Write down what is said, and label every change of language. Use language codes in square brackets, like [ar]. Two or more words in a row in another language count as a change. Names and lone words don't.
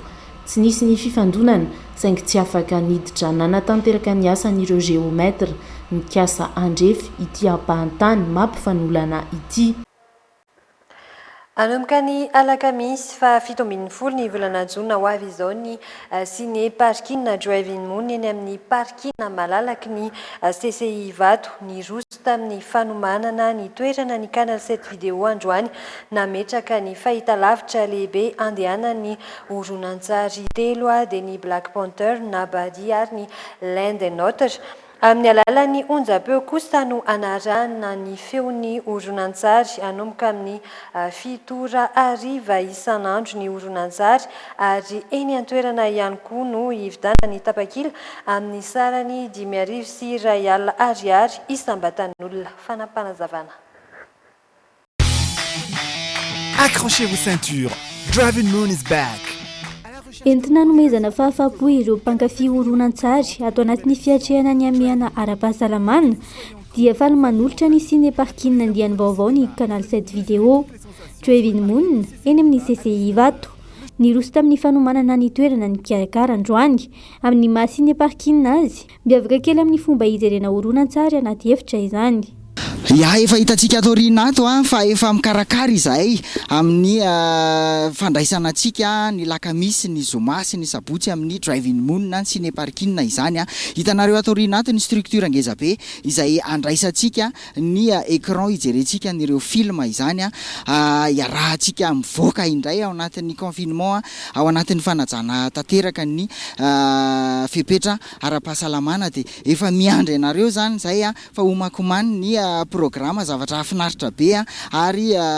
[mg] Tsy nisy ny fifandonana saingy tsy afaka niditra nanatanteraka ny asan'ireo géomètre nikasa andrefy ity ampahantany mampifanolana ity. Anomboka ny alakamisy fa 17 ny volana jona ho avy izao ny sine parkina drive-in moon eny amin'ny parkina malalaky ny CCI Vato ny roso tamin'ny fanomanana ny toerana ny canal 7 vidéo androany nametraka ny fahitalavitra lehibe andehanan'ny horonan-tsary telo dia ny Black Panther na Badi ary ny L'Inde et Notre. Amin'ny alalan'ny onjam-peo kosa no anarahana ny feon'ny horonan-tsary anomboka amin'ny 7h isan'andro ny horonan-tsary ary eny an-toerana ihany koa no hividana ny tapakila amin'ny sarany 500 ariary isam-batan'olona. Fanampanazavana. [fr] Accrochez vos ceintures. [en] Drive-in Moon is back. [mg] Entina nomezana fahafapo ireo mpankafy horonan-tsary ato anatin'ny fiatrehana ny amiana ara-pahasalamana dia faly manolotra ny sine parkina andiany vaovao ny canal 7 vidéo drive-in moon eny amin'ny CCI Vato. Ny roso tamin'ny fanomanana ny toerana ny mikarakara androany amin'ny maha sine parkina azy miavaka kely amin'ny fomba izerena horonan-tsary anaty efitra izany. Ya efa hitantsika atorina ato fa efa mikarakara izahay amin'ny fandraisana antsika ny lakamisy ny zoma sy ny sabotsy amin'ny driving moon na ny cinéparking izany hitanareo atorina ato ny structure ngeza be izay andraisantsika ny écran ijerentsika nireo film izany iarahantsika mivoaka indray ao anatin'ny confinement ao anatin'ny fanajana tanteraka ny fepetra ara-pahasalamana dia efa miandry anareo zany zay fa homakomany ny programme zavatra hafinaritra be ary